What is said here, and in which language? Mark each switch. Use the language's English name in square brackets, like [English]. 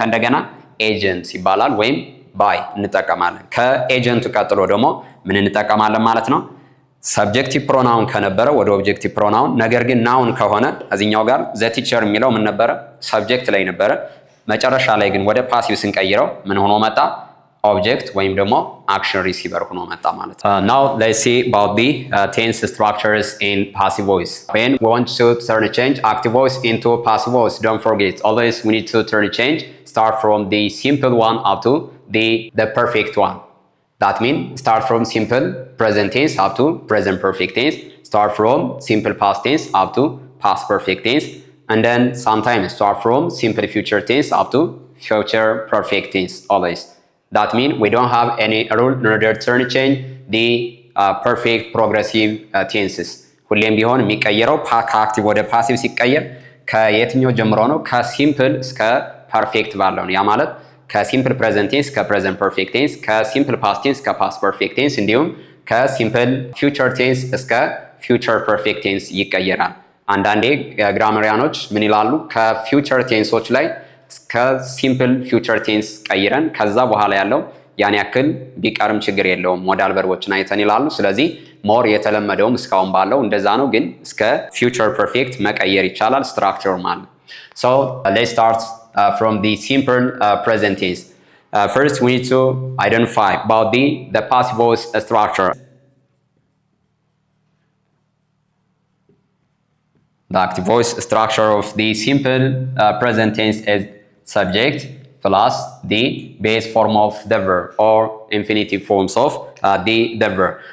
[Amharic] ከእንደገና ኤጀንት ይባላል ወይም ባይ እንጠቀማለን። ከኤጀንቱ ቀጥሎ ደግሞ ምን እንጠቀማለን ማለት ነው? ሰብጀክቲቭ ፕሮናውን ከነበረ ወደ ኦብጀክቲቭ ፕሮናውን፣ ነገር ግን ናውን ከሆነ እዚህኛው ጋር ዘ ቲቸር የሚለው ምን ነበረ? ሰብጀክት ላይ ነበረ። መጨረሻ ላይ ግን ወደ ፓሲቭ ስንቀይረው ምን ሆኖ መጣ? ኦብጀክት ወይም ደግሞ አክሽን ሪሲቨር ሆኖ መጣ ማለት ነው። [English] Now let's see about the tense structures in passive voice. When we want to turn a change active voice into passive voice, don't forget always we need to turn a change start from the simple one up to the perfect one. That means start from simple present tense up to present perfect tense, start from simple past tense up to past perfect tense, and then sometimes start from simple future tense up to future perfect tense always. That means we don't have any rule in order to turn change the perfect progressive tenses. [Amharic] ሁሌም ቢሆን የሚቀየረው ከአክቲቭ ወደ ፓሲቭ ሲቀየር ከየትኛው ጀምሮ ነው? ከሲምፕል እስከ ፐርፌክት ባለው ነው። ያ ማለት ከሲምፕል ፕሬዘንት ቴንስ እስከ ፕሬዘንት ፐርፌክት ቴንስ፣ ከሲምፕል ፓስት ቴንስ እስከ ፓስት ፐርፌክት ቴንስ እንዲሁም ከሲምፕል ፊውቸር ቴንስ እስከ ፊውቸር ፐርፌክት ቴንስ ይቀየራል። አንዳንዴ ግራመሪያኖች ምን ይላሉ? ከፊውቸር ቴንሶች ላይ እስከ ሲምፕል ፊውቸር ቴንስ ቀይረን ከዛ በኋላ ያለው ያን ያክል ቢቀርም ችግር የለውም ሞዳል ቨርቦችን አይተን ይላሉ። ስለዚህ ሞር የተለመደውም እስካሁን ባለው እንደዛ ነው፣ ግን እስከ ፊውቸር ፐርፌክት መቀየር ይቻላል ስትራክቸር ማለት። [English] So let's start from the simple present tense. First we need to identify about the passive voice structure. The active voice structure of the simple present tense is subject plus the base form of the verb or infinitive forms of the verb.